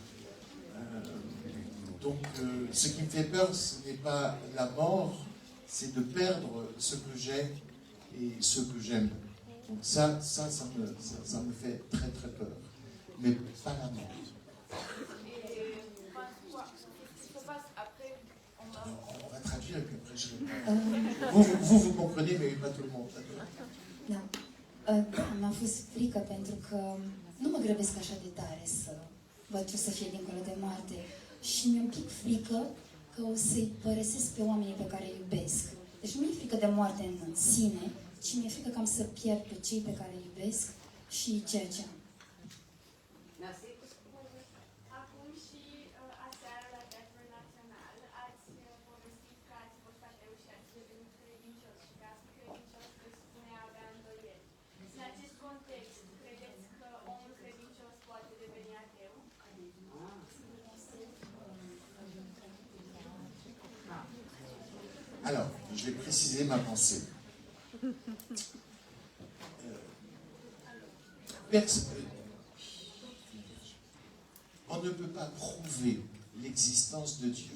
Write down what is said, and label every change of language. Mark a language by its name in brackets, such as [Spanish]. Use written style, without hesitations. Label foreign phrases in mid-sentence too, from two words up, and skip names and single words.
[French] Donc, ce qui me fait peur, ce n'est pas la mort, c'est de perdre ce que j'ai et ce que j'aime. Donc ça me fait très très peur. Mais pas la mort. On va traduire et puis après je réponds. Vous comprenez, mais pas tout le monde. [Romanian] Da. Da, mi-a fost frică pentru că nu mă grăbesc așa de tare să văd ce o să fie dincolo de moarte. Și mi-e un pic frică că o să-i părăsesc pe oamenii pe care îi iubesc. Deci nu mi-e frică de moarte în sine, ci mi-e frică că am să pierd pe cei pe care îi iubesc și ceea ce am. Acum și aseară la Teatrul Național ați povestit că ați fost ateu și ați devenit credincios și că a fi credincios presupune a avea îndoieli. În acest context, credeți că omul credincios poate deveni ateu? [French] Alors, je vais préciser ma pensée. On ne peut pas prouver l'existence de Dieu.